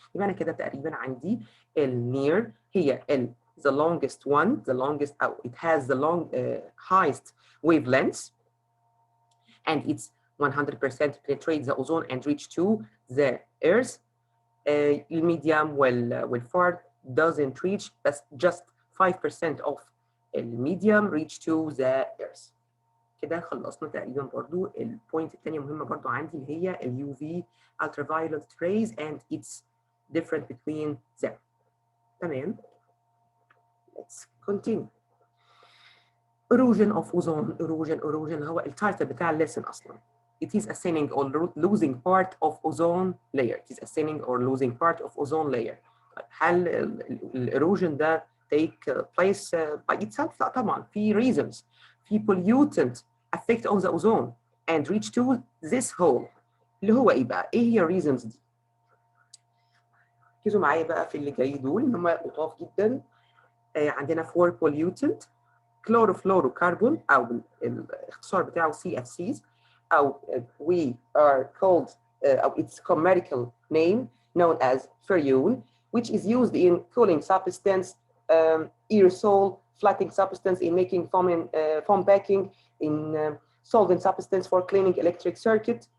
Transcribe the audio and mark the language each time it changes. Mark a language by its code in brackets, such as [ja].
[ar] يبقى أنا كده تقريبا عندي [en] near [ar] هي [en] the longest one, the longest, it has the highest wavelengths, and it's 100% penetrate the ozone and reach to the earth. Medium will far doesn't reach, that's just 5% of الميديم reach to the earth. [ar] كده خلصنا تقريبا برضو البوينت الثانيه مهمه برضو عندي اللي هي اليو في [en] ultraviolet rays and its different between them. [ar] تمام. [en] Let's continue. Erosion of ozone. [ar] erosion هو التايتل بتاع الليسن اصلا. [en] It is a thinning or losing part of ozone layer. It is a thinning or losing part of ozone layer. [ar] هل الايروجن ده [en] take place by itself؟ [ar] لا طبعا، في reasons. في [en] pollutant affect on the ozone and reach to this hole. [ar] اللي هو ايه بقى؟ ايه هي reasons دي؟ ركزوا معايا بقى في اللي جاي دول ان هم لطاف جدا. عندنا [en] 4 pollutant chlorofluorocarbon [ar] او الاختصار بتاعه [en] CFCs او we are called او its chemical name known as freon, which is used in cooling substance, aerosol, flattening substance, in making foam packing, in solvent substance for cleaning electric circuit.